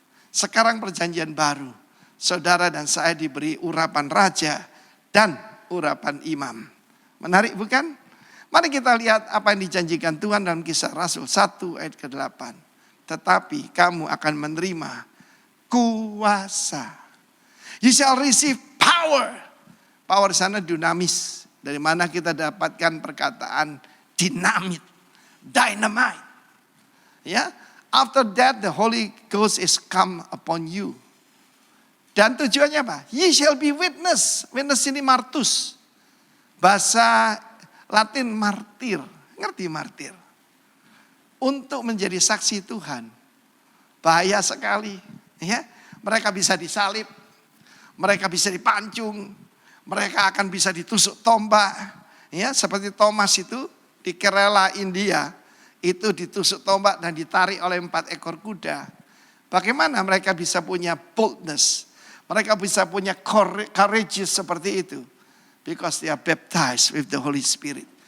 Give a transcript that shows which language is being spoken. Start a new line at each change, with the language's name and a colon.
Indonesian: Sekarang perjanjian baru. Saudara dan saya diberi urapan raja dan urapan imam. Menarik bukan? Mari kita lihat apa yang dijanjikan Tuhan dalam Kisah Rasul 1 ayat ke-8. Tetapi kamu akan menerima kuasa.
English: You shall receive power. Power sana dunamis.
Indonesian: Dari mana kita dapatkan perkataan dinamit. Dynamite.
English: Ya, after that the Holy Ghost is come upon you.
Indonesian: Dan tujuannya apa?
English: Ye shall be witness.
Indonesian: Witness ini martus. Bahasa Latin martir. Ngerti martir? Untuk menjadi saksi Tuhan. Bahaya sekali. Ya, mereka bisa disalib. Mereka bisa dipancung. Mereka akan bisa ditusuk tombak. Ya, seperti Thomas itu di Kerala, India. Itu ditusuk tombak dan ditarik oleh 4 ekor kuda. Bagaimana mereka bisa punya boldness? Mereka bisa punya courageous seperti itu.
English: Because they are baptized with the Holy Spirit.